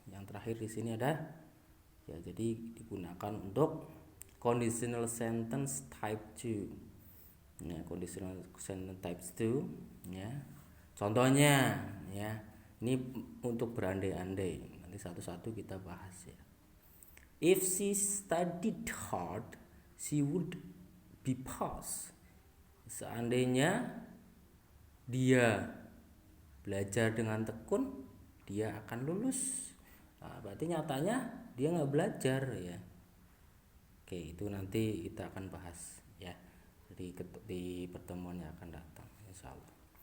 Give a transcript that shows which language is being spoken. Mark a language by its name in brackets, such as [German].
[Indonesian] Yang terakhir di sini ada ya, jadi digunakan untuk conditional sentence type 2. Ya, conditional sentence type 2 ya. Contohnya ya, ini untuk berandai-andai. Nanti satu-satu kita bahas ya. [English] If she studied hard, she would be passed. [Indonesian] Seandainya dia belajar dengan tekun, dia akan lulus. Nah, berarti nyatanya dia nggak belajar ya. Oke, itu nanti kita akan bahas ya di pertemuan yang akan datang, insya Allah.